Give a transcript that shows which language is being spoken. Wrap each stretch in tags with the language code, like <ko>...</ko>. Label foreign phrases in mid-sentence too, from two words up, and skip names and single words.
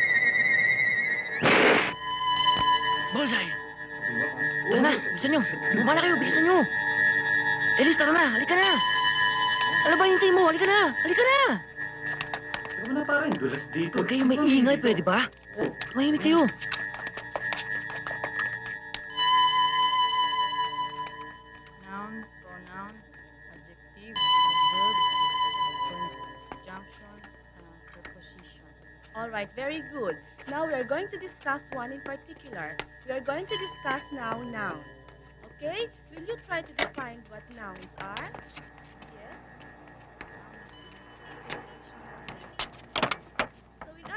<en>Bullseye!</en> <tl>Tara na, bilisan nyo. Bumaba na kayo, bilisan nyo. Elis, tara na, halika na. Ano ba hintay mo? Halika na, halika na. Ano na pare, dulas dito. Huwag kayo maingay, pwede ba? Mahimik kayo.</tl> <en>Noun, pronoun, adjective, adverb, conjunction, preposition. All right, very good. Now we are going to discuss one in particular. We are going to discuss now nouns. Okay? Will you try to define what nouns are? Yes? So</en>